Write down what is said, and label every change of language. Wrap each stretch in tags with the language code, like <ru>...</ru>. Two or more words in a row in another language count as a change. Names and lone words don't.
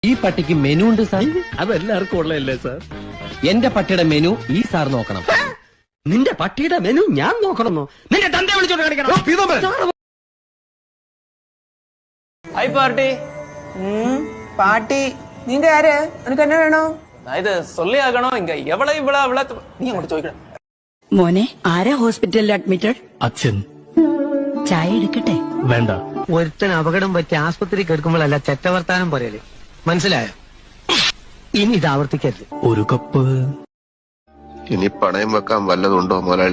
<ml>ഈ പട്ടിക്ക് മെനു ഉണ്ട് സാർ. അതെല്ലാവർക്കും ഉള്ളതല്ലേ സാർ? എന്റെ പട്ടിയുടെ മെനു ഈ സാർ നോക്കണം. നിന്റെ പട്ടിയുടെ മെനു ഞാൻ നോക്കണമെന്നോ? നിന്റെ തന്റെ വിളിച്ചോണ്ട് കാണിക്കണം.</ml> <en>hi party.</en> <ta>பாட்டி நீங்க யாரு? எனக்கு என்ன வேணும்? ഇത് சொல்லி ஆகணும். இங்க எவ்வளவு இவ்வளவு நீ</ta> <ml>അങ്ങോട്ട് ചോദിക്കണം. മോനെ ആരാ</ml> <en>hospital admitted?</en> <ml>അച്ഛൻ. ചായ എടുക്കട്ടെ? വേണ്ട. ഒരുത്തൻ അപകടം പറ്റി ആസ്പത്രി കിടക്കുമ്പോഴല്ല ചെറ്റവർത്താനം പറയല്. മനസ്സിലായോ? ഇനി ഇത് ആവർത്തിക്കരുത്. ഒരു കപ്പ്. ഇനി പണയം വെക്കാൻ വല്ലതുണ്ടോ മുതലാളി?</ml>